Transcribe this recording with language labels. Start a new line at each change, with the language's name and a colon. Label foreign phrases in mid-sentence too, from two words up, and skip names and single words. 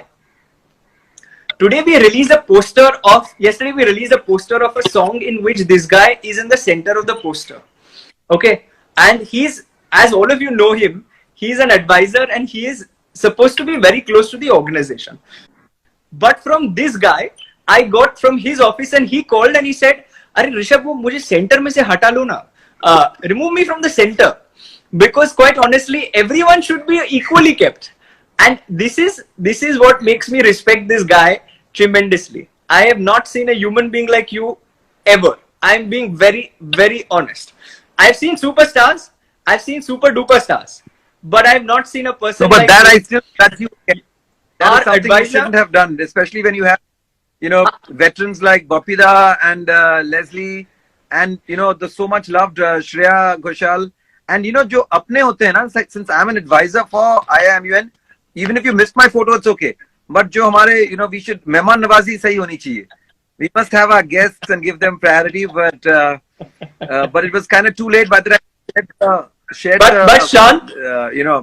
English: Yesterday we released a poster of a song in which this guy is in the center of the poster. Okay. And as all of you know him, he's an advisor and he is supposed to be very close to the organization. But from this guy, I got from his office and he called and he said,
Hindi: "अरे ऋषभ, वो मुझे सेंटर में से हटा लो ना.
English: Remove me from the center. Because quite honestly, everyone should be equally kept." And this is what makes me respect this guy tremendously. I have not seen a human being like you ever. I'm being very, very honest. I've seen superstars, I've seen super duper stars, but I've not seen a person like that you. I still that you that is something you shouldn't have done, especially when you have veterans like Bapida and Leslie, and the so much loved Shreya Ghoshal, and
Hindi: जो अपने होते हैं ना,
English: since I'm an advisor for IIMUN, even if you missed my photo, it's okay.
Hindi: But जो हमारे,
English: we should
Hindi: मेहमान नवाज़ी सही होनी चाहिए.
English: We must have our guests and give them priority, but it was kind of too late by the time I shared Shaan,